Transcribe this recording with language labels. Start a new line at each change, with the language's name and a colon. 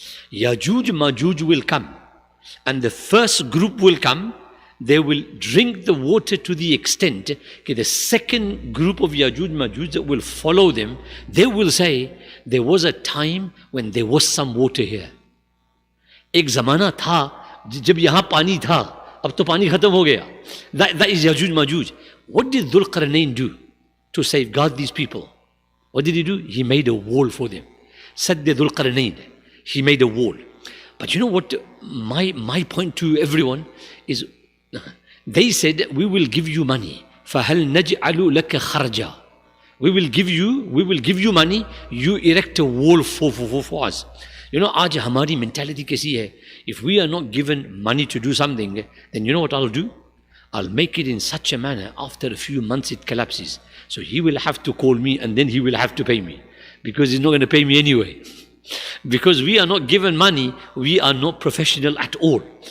English: Yajuj Majuj will come. And the first group will come. They will drink the water to the extent that the second group of Yajuj Majuj that will follow them, they will say, there was a time when there was some water here.
Hindi: एक ज़माना था जब यहाँ पानी था, अब तो पानी खत्म हो गया.
English: That is Yajuj Majuj. What did Dhul Qarnayn do to safeguard these people? What did he do? He made a wall for them. Sadd Dhul Qarnayn. He made a wall. But you know what? My point to everyone is, they said, we will give you money.
Arabic: فَهَلْ نَجْعَلُ لَكَ خَرْجًا.
English: We will give you money. You erect a wall for us. You know,
Hindi: आज हमारी mentality कैसी है?
English: If we are not given money to do something, then you know what I'll do? I'll make it in such a manner, after a few months it collapses. So he will have to call me, and then he will have to pay me. Because he's not going to pay me anyway. Because we are not given money, we are not professional at all.